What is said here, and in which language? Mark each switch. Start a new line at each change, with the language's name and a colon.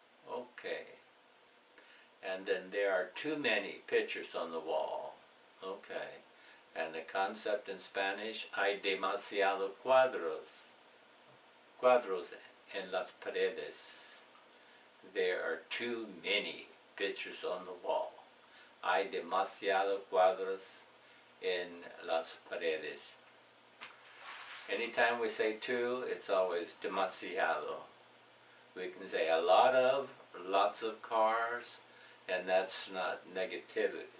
English: Okay. And then there are too many pictures on the wall. Okay. And the concept in Spanish,
Spanish: hay demasiado cuadros. Cuadros en las paredes.
English: There are too many pictures on the wall.
Spanish: Hay demasiado cuadros en las paredes.
English: Anytime we say too, it's always demasiado. We can say a lot of, lots of cars, and that's not negative.